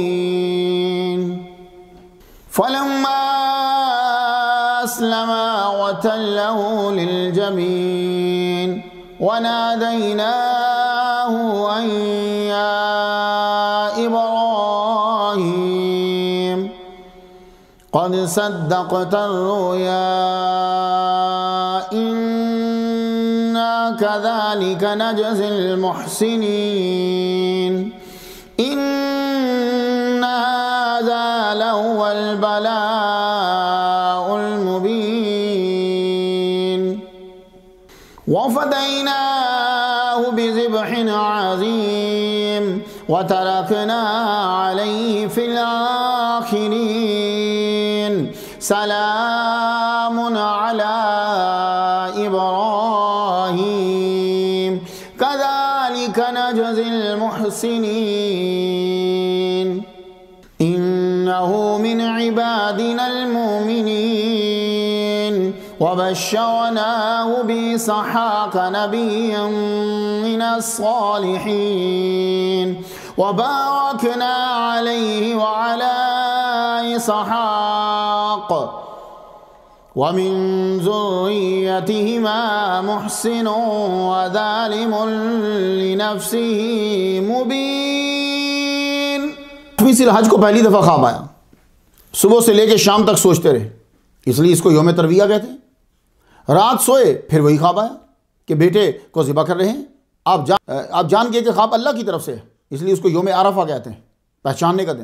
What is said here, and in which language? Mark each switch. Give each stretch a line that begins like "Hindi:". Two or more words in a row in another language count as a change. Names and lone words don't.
Arabic: فلما أسلما وتله للجبين وناديناه أن يا إبراهيم قد صدقت الرؤيا إنا كذلك نجزي المحسنين. إن هذا لهو البلاء المبين وفديناه بذبح عظيم وتركنا عليه في الآخرين. سلام على إبراهيم كذلك نجزي المحسنين. إنه من عبادنا المؤمنين وبشرناه بإسحاق نبيا من الصالحين وباركنا عليه وعلى إسحاق ومن ذريتهما محسن وظالم لنفسه مبين.
Hindi: 8वीं ज़िलहज को पहली दफ़ा ख्वाब आया। सुबह से लेकर शाम तक सोचते रहे, इसलिए इसको यौम तरविया कहते हैं। रात सोए फिर वही ख्वाब आया कि बेटे को ज़िबा कर रहे हैं। आप जान गए कि ख्वाब अल्लाह की तरफ से है, इसलिए उसको यौम अरफा कहते हैं, पहचानने का दिन।